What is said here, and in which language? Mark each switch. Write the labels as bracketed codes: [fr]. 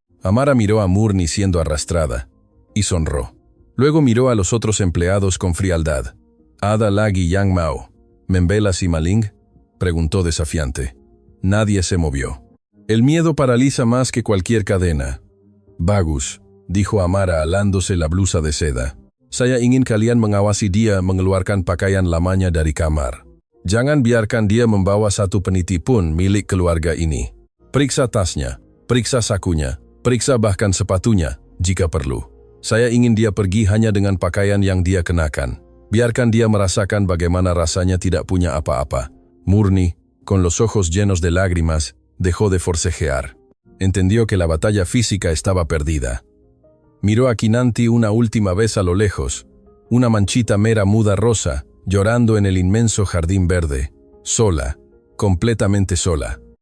[es] Amara miró a Murni siendo arrastrada, y sonró. Luego miró a los otros empleados con frialdad. [id] "Ada lagi yang mau, membelas y maling", [es] preguntó desafiante. Nadie se movió. El miedo paraliza más que cualquier cadena. [id] "Bagus", [es] dijo Amara alándose la blusa de seda. [id] "Saya ingin kalian mengawasi dia mengeluarkan pakaian lamanya dari kamar. Jangan biarkan dia membawa satu peniti pun milik keluarga ini. Periksa tasnya, periksa sakunya, periksa bahkan sepatunya, jika perlu. Saya ingin dia pergi hanya dengan pakaian yang dia kenakan. Biarkan dia merasakan bagaimana rasanya tidak punya apa-apa". [es] Murni, con los ojos llenos de lágrimas, dejó de forcejear. Entendió que la batalla física estaba perdida. Miró a Kinanti una última vez a lo lejos, una manchita mera muda rosa, llorando en el inmenso jardín verde, sola, completamente sola.